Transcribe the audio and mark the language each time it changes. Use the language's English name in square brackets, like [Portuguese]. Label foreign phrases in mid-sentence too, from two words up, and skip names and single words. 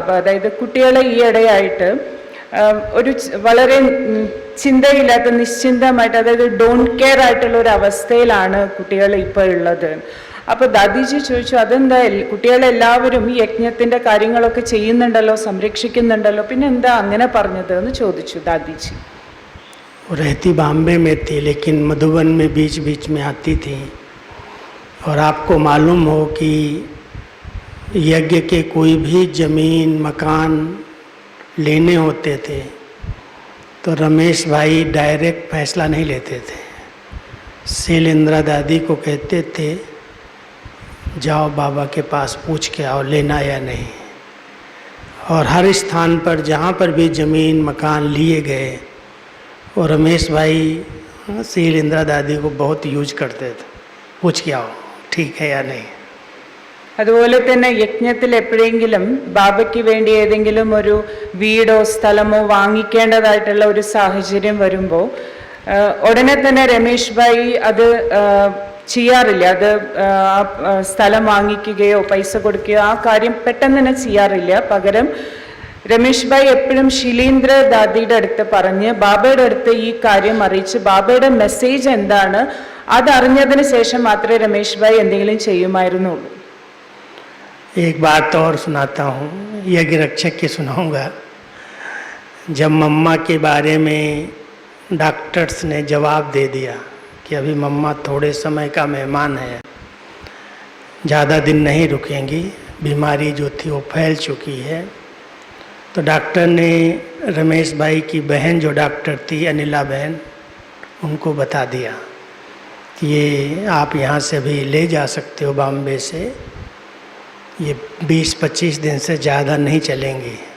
[Malayalam] അതായത് കുട്ടികളെ ഈയിടെയായിട്ട് ഒരു വളരെ ചിന്തയില്ലാത്ത, നിശ്ചിന്തമായിട്ട്, അതായത് [English] don't care [Malayalam] ആയിട്ടുള്ള ഒരു അവസ്ഥയിലാണ് കുട്ടികൾ ഇപ്പോൾ ഉള്ളത്. അപ്പോൾ ദാദിജി ചോദിച്ചു, അതെന്താ കുട്ടികളെല്ലാവരും ഈ യജ്ഞത്തിൻ്റെ കാര്യങ്ങളൊക്കെ ചെയ്യുന്നുണ്ടല്ലോ, സംരക്ഷിക്കുന്നുണ്ടല്ലോ, പിന്നെ എന്താ അങ്ങനെ പറഞ്ഞത് എന്ന് ചോദിച്ചു ദാദിജി. [Hindi] रहती बॉम्बे में थी, लेकिन मधुबन में बीच बीच में आती थी. और आपको मालूम हो कि यज्ञ के कोई भी ज़मीन मकान लेने होते थे तो रमेश भाई डायरेक्ट फैसला नहीं लेते थे. सील इंदिरा दादी को कहते थे, जाओ बाबा के पास पूछ के आओ लेना या नहीं. और हर स्थान पर जहाँ पर भी ज़मीन मकान लिए गए, और रमेश भाई सील इंदिरा दादी को बहुत यूज करते थे, पूछ के आओ ठीक है या नहीं. [Malayalam] അതുപോലെ തന്നെ യജ്ഞത്തിൽ എപ്പോഴെങ്കിലും ബാബയ്ക്ക് വേണ്ടി ഏതെങ്കിലും ഒരു വീടോ സ്ഥലമോ വാങ്ങിക്കേണ്ടതായിട്ടുള്ള ഒരു സാഹചര്യം വരുമ്പോൾ ഉടനെ തന്നെ രമേശ് ഭായി അത് ചെയ്യാറില്ല. അത് സ്ഥലം വാങ്ങിക്കുകയോ പൈസ കൊടുക്കുകയോ ആ കാര്യം പെട്ടെന്ന് തന്നെ ചെയ്യാറില്ല. പകരം രമേശ് ഭായി എപ്പോഴും ശിലീന്ദ്ര ദാദിയുടെ അടുത്ത് പറഞ്ഞ് ബാബയുടെ അടുത്ത് ഈ കാര്യം അറിയിച്ച് ബാബയുടെ മെസ്സേജ് എന്താണ് അതറിഞ്ഞതിന് ശേഷം മാത്രമേ രമേശ് ഭായി എന്തെങ്കിലും ചെയ്യുമായിരുന്നുള്ളൂ. [Hindi] एक बात और सुनाता हूँ, यज्ञ रक्षक की सुनाऊंगा. जब मम्मा के बारे में डॉक्टर्स ने जवाब दे दिया कि अभी मम्मा थोड़े समय का मेहमान है, ज़्यादा दिन नहीं रुकेंगी, बीमारी जो थी वो फैल चुकी है, तो डॉक्टर ने रमेश भाई की बहन जो डॉक्टर थी अनिला बहन, उनको बता दिया कि ये आप यहाँ से भी ले जा सकते हो बॉम्बे से, ये 20-25 दिन से ज़्यादा नहीं चलेंगे.